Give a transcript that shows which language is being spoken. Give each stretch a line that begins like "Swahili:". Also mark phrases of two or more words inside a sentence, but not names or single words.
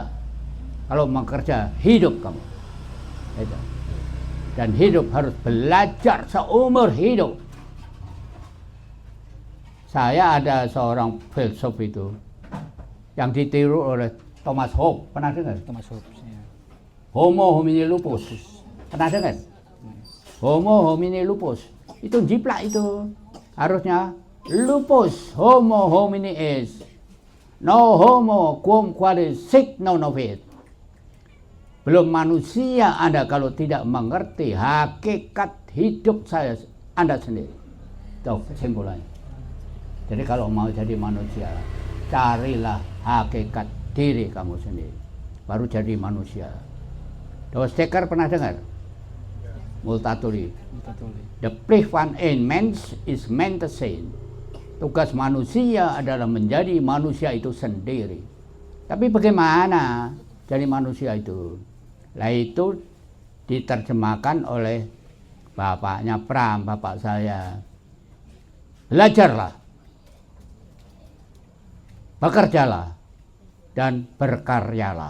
Indonesian: Kalau mau kerja, hidup kamu. Gitu. Dan hidup harus belajar seumur hidup. Saya ada seorang filsuf itu yang ditiru oleh Thomas Hobbes. Pernah dengar? Thomas Hobbes. Ya.
Latin: Homo homini lupus.
Indonesian: Pernah dengar?
Latin: Homo homini lupus.
Indonesian: Itu jiplak itu.
Latin: Harusnya lupus homo homini est. No homo quum qualis sic non novit.
Indonesian: Belum manusia Anda kalau tidak mengerti hakikat hidup Anda sendiri. Itu kesimpulannya. Jadi kalau mau jadi manusia, carilah hakikat diri kamu sendiri. Baru jadi manusia. Dostoevsky pernah dengar? Multatuli.
Dutch: The plicht van een mens is mens te zijn.
Indonesian: Tugas manusia adalah menjadi manusia itu sendiri. Tapi bagaimana jadi manusia itu? Lah itu diterjemahkan oleh bapaknya Pram, bapak saya. Belajarlah, bekerjalah, dan berkaryalah.